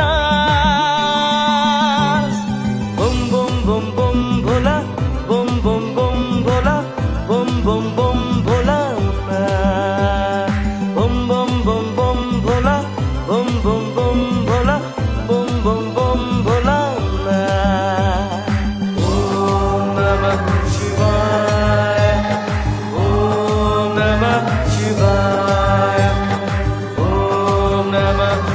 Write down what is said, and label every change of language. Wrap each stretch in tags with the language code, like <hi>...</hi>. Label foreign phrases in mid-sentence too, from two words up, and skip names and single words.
<bn>নাচ বুম বুম বুম বুম ভোলা বুম বুম বুম ভোলা বুম বুম বুম ভোলা বুম বুম বুম বুম ভোলা বুম বুম বুম ভোলা বুম বুম বুম ভোলা</bn> <sa>ওম নমঃ শিবায় ওম নমঃ</sa> <bn>শিবায় ওম নমঃ</bn>